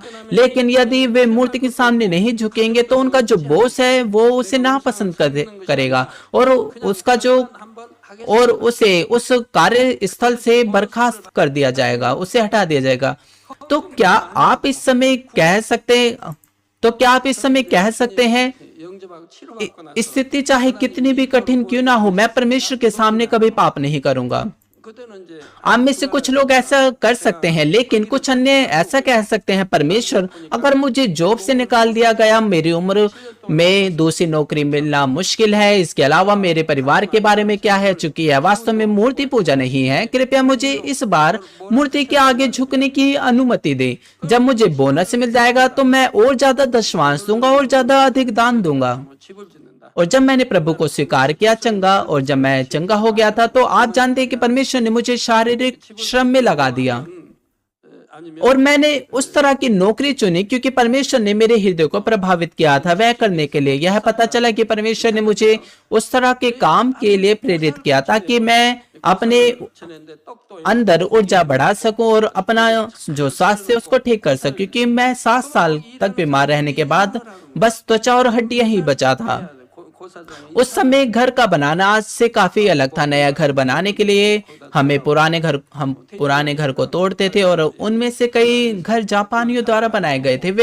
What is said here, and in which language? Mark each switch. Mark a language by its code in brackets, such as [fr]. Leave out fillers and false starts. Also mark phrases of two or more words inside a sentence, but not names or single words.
[hi] लेकिन यदि वे मूर्ति के सामने नहीं झुकेंगे तो उनका जो बॉस है वो उसे नापसंद करेगा और उसे उस कार्य स्थल से बर्खास्त कर दिया जाएगा, उसे हटा दिया जाएगा। तो क्या आप इस समय कह सकते हैं, स्थिति चाहे कितनी भी कठिन क्यों ना हो, मैं परमेश्वर के सामने कभी पाप नहीं करूंगा। [ko] 그때는 이제 [hi] आप में से कुछ लोग ऐसा कर सकते हैं, लेकिन कुछ अन्य ऐसा कह सकते हैं, परमेश्वर अगर मुझे जॉब से निकाल दिया गया, मेरी उम्र में दूसरी नौकरी मिलना मुश्किल है, इसके अलावा मेरे परिवार के बारे में क्या है, चूंकि यह वास्तव में मूर्ति पूजा नहीं है, कृपया मुझे इस बार मूर्ति के आगे झुकने की अनुमति दें। जब मुझे बोनस मिल जाएगा तो मैं और ज्यादा दशमांश दूंगा और ज्यादा अधिक दान दूंगा। [ko] 집을 짓는다. [hi] और जब मैंने प्रभु को स्वीकार किया चंगा, और जब मैं चंगा हो गया था, तो आप जानते हैं कि परमेश्वर ने मुझे शारीरिक श्रम में लगा दिया [ko] 아니면 [hi] और मैंने उस तरह की नौकरी चुनी क्योंकि परमेश्वर ने मेरे हृदय को प्रभावित किया था वह करने के लिए। यह पता चला कि परमेश्वर ने मुझे उस तरह के काम के लिए प्रेरित किया ताकि मैं अपने [ko] 지냈는데 떡도 [hi] अंदर ऊर्जा बढ़ा सकूं और अपना जो स्वास्थ्य है उसको ठीक कर सकूं, क्योंकि मैं 7 साल तक बीमार रहने के बाद बस त्वचा और हड्डियां ही बचा था। [ko] 고사장이 [hi] उस समय घर का बनाना आज से काफी अलग था। नया घर बनाने के लिए हम पुराने घर को तोड़ते थे और उनमें से कई घर जापानियों द्वारा बनाए गए थे।